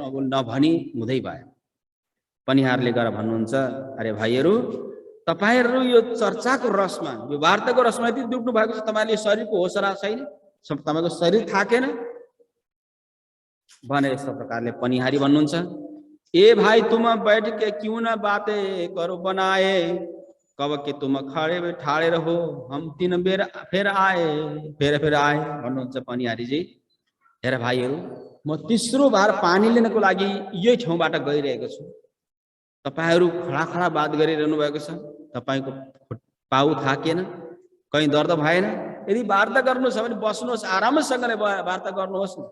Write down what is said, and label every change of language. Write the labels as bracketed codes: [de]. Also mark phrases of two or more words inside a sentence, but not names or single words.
[ne] अब नभनी हुँदै भयो। पनिहारले गएर भन्नुहुन्छ, अरे भाइहरू, तपाईहरू यो चर्चाको रसमा, यो वार्ताको रसमा यति डुब्नु भएको छ, तपाईँले शरीरको होसरा छैन, तपाईँको शरीर थाकेन भनेर यस्तो प्रकारले पनिहारी भन्नुहुन्छ। [hi] ए भाई, तुम बैठ के क्यों न बातें करो बनाए, कब के तुम खड़े ठाड़े रहो, हम 3 बेर फिर आए [ne] भन्नुहुन्छ पनिहारीजी। हेर भाइहरू, म तेस्रो बार पानी लिनको लागि यही ठाउँबाट गइरहेको छु। तपाईहरू खडा बात गरिरहनु भएको छ। तपाईको पाउ थाकेन, कहीँ दर्द भएन? यदि वार्ता गर्नु छ भने बस्नुहोस्, आरामसँगले वार्ता गर्नुहोस् न।